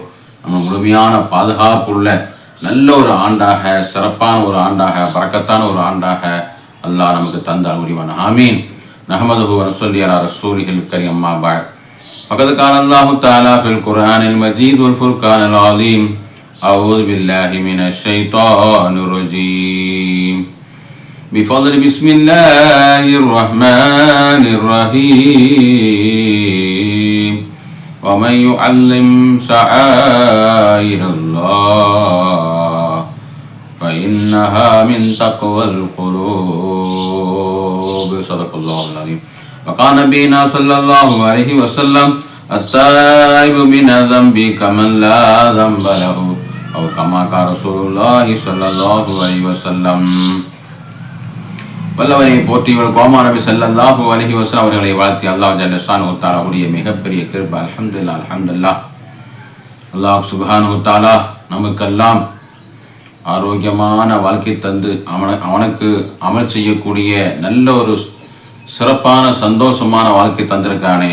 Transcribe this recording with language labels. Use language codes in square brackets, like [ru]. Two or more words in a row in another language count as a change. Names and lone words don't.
[ta] நம்ம முழுமையான பாதுகாப்புள்ள நல்ல ஒரு ஆண்டாக, சிறப்பான ஒரு ஆண்டாக, பரக்கத்தான ஒரு ஆண்டாக அல்லாஹ் நமக்கு தந்தால் உரிவான. ஆமீன். [ar] نحمده ونصلي على رسوله الكريم. أما بعد. فقد قال الله تعالى في القرآن المجيد والفرقان العظيم. أعوذ بالله من الشيطان الرجيم. بفضل بسم الله الرحمن الرحيم. ومن يعلم شعائر الله فإنها من تقوى القلوب. صدق الله العظيم. وقال نبينا صلى الله عليه وسلم التائب من الذنب كمن لا ذنب له أو كما قال رسول الله صلى الله عليه وسلم. [ta] வல்லவரை போற்றியவர் கோமா நபி [ar] صلى الله عليه وسلم [ta] அவர்களை வாழ்த்தி [ar] الله جل شأنه وتعالى [ta] மிகப்பெரிய கிருபை. [ar] الحمد لله، الحمد لله. الله سبحانه وتعالى [ta] நமக்கெல்லாம் ஆரோக்கியமான வாழ்க்கை தந்து அவனுக்கு அமல் செய்யக்கூடிய நல்ல ஒரு சிறப்பான சந்தோஷமான வாழ்க்கை தந்திருக்கானே.